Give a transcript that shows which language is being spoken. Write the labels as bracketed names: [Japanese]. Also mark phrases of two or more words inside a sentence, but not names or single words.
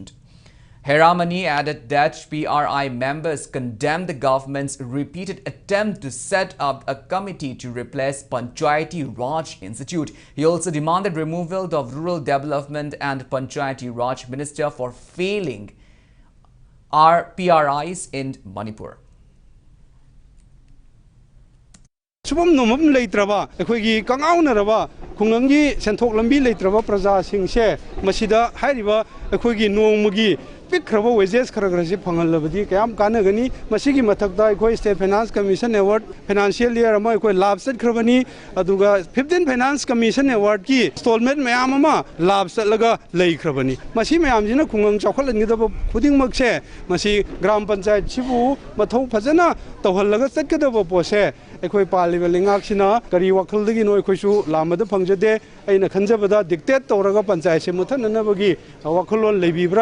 [English] Hiramani added that PRI members condemned the government's repeated attempt to set up a committee to replace Panchayati Raj Institute. He also demanded removal of Rural Development and Panchayati Raj Minister for failing our PRIs in Manipur. [Manipuri] Subam nomam leitraba ekhoi kangaunaraba khungangi senthok lambi leitraba praja singse masida hairiba ekhoi nongmugi pikraba wages kharagrasi phangalabadi kayam kanagani masigi mathakda ekhoi State Finance Commission Award [English] financial year [Manipuri] ama ekhoi labh sat khrabani aduga 15 Finance Commission Award ki installment mayam ama labh satlaga lei khrabani masi mayam jina khungang chawkhalangidaba khuding makse masi gram panchayat sibu mathau phajana tawhallaga chatkadaba pose ꯑꯩꯈꯣꯏ ꯄꯥꯜꯂꯤꯕ ꯂꯩꯉꯥꯛꯁꯤꯅ ꯀꯔꯤ ꯋꯥꯈꯜꯗꯒꯤꯅꯣ ꯑꯩꯈꯣꯏꯁꯨ ꯂꯥꯝꯕꯗ ꯐꯪꯖꯗꯦ ꯑꯩꯅ ꯈꯟꯖꯕꯗ ꯗꯤꯛꯇꯦꯠ ꯇꯧꯔꯒ ꯄꯟꯆꯥꯌꯠꯁꯦ ꯃꯨꯠꯊꯠꯅꯅꯕꯒꯤ ꯋꯥꯈꯜꯂꯣꯟ ꯂꯩꯕꯤꯕ꯭ꯔꯥ